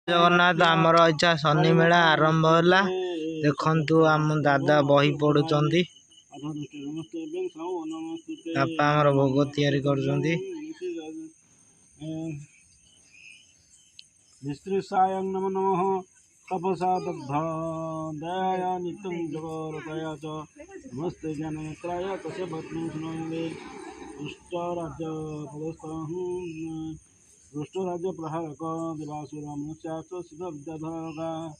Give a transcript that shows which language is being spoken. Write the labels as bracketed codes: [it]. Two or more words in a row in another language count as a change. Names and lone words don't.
[or] ଜଗନ୍ନାଥ ଆମର ଇଚ୍ଛା ଶନି ମେଳା ଆରମ୍ଭ ହେଲା। ଦେଖନ୍ତୁ ଆମ ଦାଦା ବହି ପଢ଼ୁଛନ୍ତି। ବାପା ଆମର ଭୋଗ ତିଆରି କରୁଛନ୍ତି। [sa] निस्त्रिसायं नमो नमः तपसा दग्ध दयाय नित्यं जगरतय च नमस्ते ज्ञाननेत्राय तस्य भस्मं सुनन्दे दुष्टराज्य प्रहारक देवासुर मनुष्याश्च सिद्ध विद्याधरका